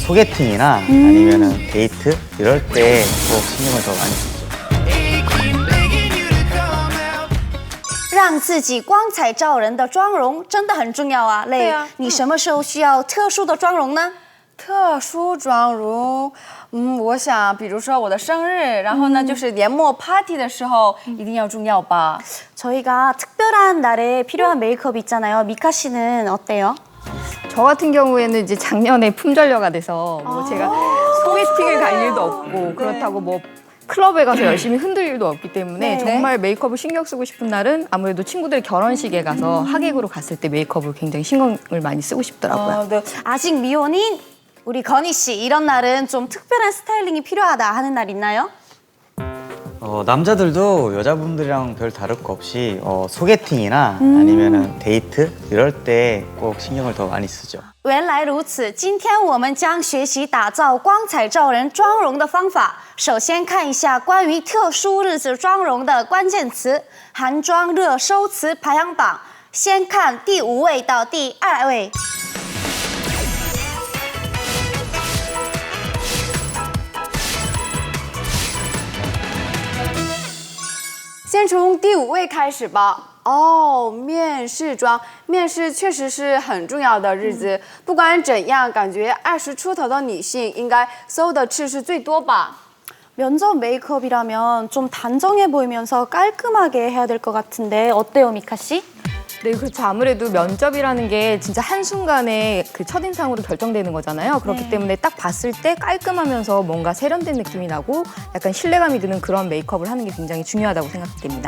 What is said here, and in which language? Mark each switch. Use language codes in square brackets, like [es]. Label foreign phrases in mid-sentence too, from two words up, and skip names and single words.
[ko] 소개팅이나 아니면은 데이트 이럴 때 꼭 신경을 더 많이 쓰죠. [zh] 让自己光彩照人的妆容真的很重要啊。累，你什么时候需要特殊的妆容呢？特殊妆容，我想，比如说我的生日，然后呢，就是年末 party 的时候，一定要重要吧。 [ko] 저희가 특별한 날에 필요한 메이크업 있잖아요. 미카 씨는 어때요? 저 같은 경우에는 이제 작년에 품절녀가 돼서 뭐 제가 소개팅을 갈 일도 없고 그렇다고 뭐 클럽에 가서 열심히 흔들 일도 없기 때문에 정말 메이크업을 신경 쓰고 싶은 날은 아무래도 친구들 결혼식에 가서 하객으로 갔을 때 메이크업을 굉장히 신경을 많이 쓰고 싶더라고요. 네. 아직 미혼인 우리 건희 씨, 이런 날은 좀 특별한 스타일링이 필요하다 하는 날 있나요? 남자들도 여자분들이랑 별 다를 거 없이 소개팅이나 아니면은 데이트 이럴 때 꼭 신경을 더 많이 쓰죠. [zh] 原来如此，今天我们将学习打造光彩照人妆容的方法。首先看一下关于特殊日子妆容的关键词，韩妆热搜词排行榜。先看第5位到第2位。先从第5位开始吧。面试妆，面试确实是很重要的日子。不管怎样，感觉20出头的女性应该搜的次数最多吧。 [ko] 면접 메이크업이라면 좀 단정해 보이면서 깔끔하게 해야 될 것 같은데 어때요, 미카 씨? 네, 그렇죠. 아무래도 면접이라는 게 진짜 한순간에 그 첫인상으로 결정되는 거잖아요. 그렇기 때문에 딱 봤을 때 깔끔하면서 뭔가 세련된 느낌이 나고 약간 신뢰감이 드는 그런 메이크업을 하는 게 굉장히 중요하다고 생각됩니다.